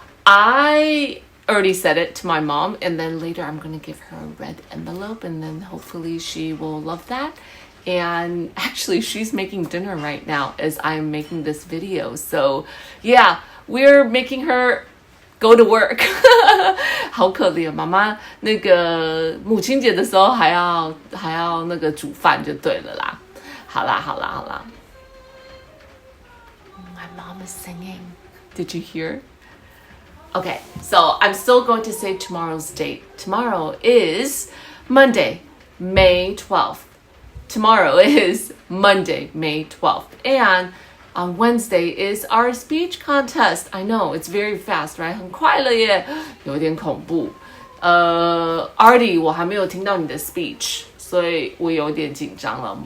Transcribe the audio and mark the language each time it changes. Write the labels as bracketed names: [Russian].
[English] I already said it to my mom, and then later I'm going to give her a red envelope, and then hopefully she will love that. And actually, she's making dinner right now as I'm making this video. So yeah, we're making her go to work. [Chinese] 好可怜，妈妈那个母亲节的时候还要那个煮饭就对了啦。好啦。 [English] My mom is singing. Did you hear? Okay, so I'm still going to say tomorrow's date. Tomorrow is Monday, May 12th. Tomorrow is Monday, May 12th. And on Wednesday is our speech contest. I know, it's very fast, right? [Chinese] 很快了耶，有点恐怖。 Artie 我还没有听到你的 speech， 所以我有点紧张了。